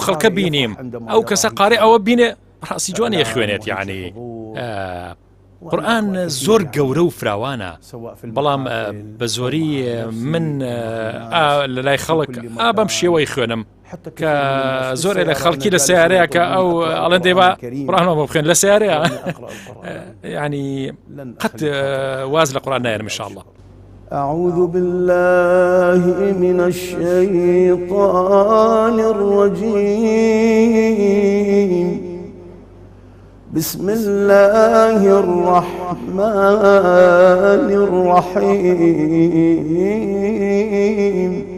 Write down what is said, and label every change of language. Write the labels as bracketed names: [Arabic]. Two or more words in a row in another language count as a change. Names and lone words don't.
[Central Kurdish] خەڵکە بینیم ئەو کەسە قارێ ئەوە بینێ بەڕاستی جوانێ خوێنێت یعنی قورئان زۆر گەورە و فراوانە بەڵام بە زۆری من لە لای خەڵک بەم شێوەی خوێنم کە زۆرێ لە خەڵکی لە سیارەیە کە ئەو ئەڵێن دەیبا قورئانەوە بخوێن لە سیارەیە یعنی قەت واز لە قورئان نایەرم ئینشاءالله [Arabic] أعوذ بالله من الشيطان الرجيم بسم الله الرحمن الرحيم